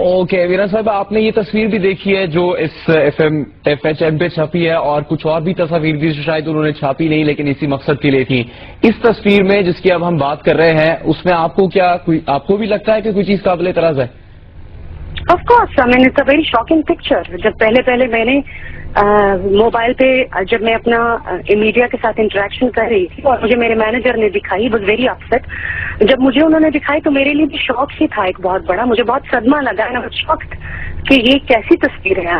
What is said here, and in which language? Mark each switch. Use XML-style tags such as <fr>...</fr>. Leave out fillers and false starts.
<ur>Okay vera صاحب، آپ نے یہ تصویر بھی دیکھی ہے جو اس FHM پہ چھپی ہے، اور کچھ اور بھی تصاویر بھی شاید انہوں نے چھاپی نہیں لیکن اسی مقصد کے لیے تھی. اس تصویر میں جس کی اب ہم بات کر رہے ہیں اس میں آپ کو بھی لگتا ہے کہ کوئی چیز قابل اعتراض ہے؟</ur> <en>Of course, I mean it's a very shocking picture.</en> <ur>جب پہلے میں نے موبائل پہ جب میں اپنا میڈیا کے ساتھ انٹریکشن کر رہی تھی اور مجھے میرے مینیجر نے دکھائی،</ur> <en>Was very upset.</en> <ur>جب مجھے انہوں نے دکھائی تو میرے لیے بھی شوق ہی تھا ایک بہت بڑا. مجھے بہت صدمہ لگا ہے، شوقت کہ یہ کیسی تصویر ہے.</ur>